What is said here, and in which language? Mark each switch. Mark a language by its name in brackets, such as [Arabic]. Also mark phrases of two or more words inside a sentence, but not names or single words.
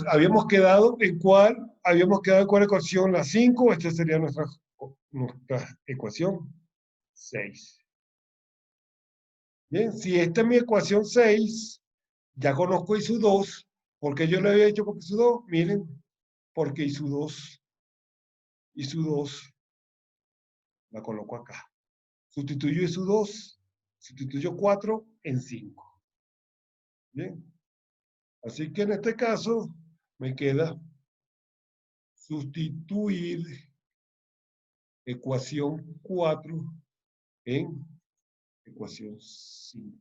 [Spanish] Habíamos quedado en cuál ecuación, la 5, esta sería nuestra ecuación 6. Bien, si esta es mi ecuación 6, ya conozco I sub 2. ¿Por qué yo le había dicho porque I sub 2? Miren, porque I sub 2. I sub 2 la coloco acá. Sustituyo I sub 2, sustituyo 4 en 5. Bien. Así que en este caso me queda sustituir ecuación 4 en ecuación 5.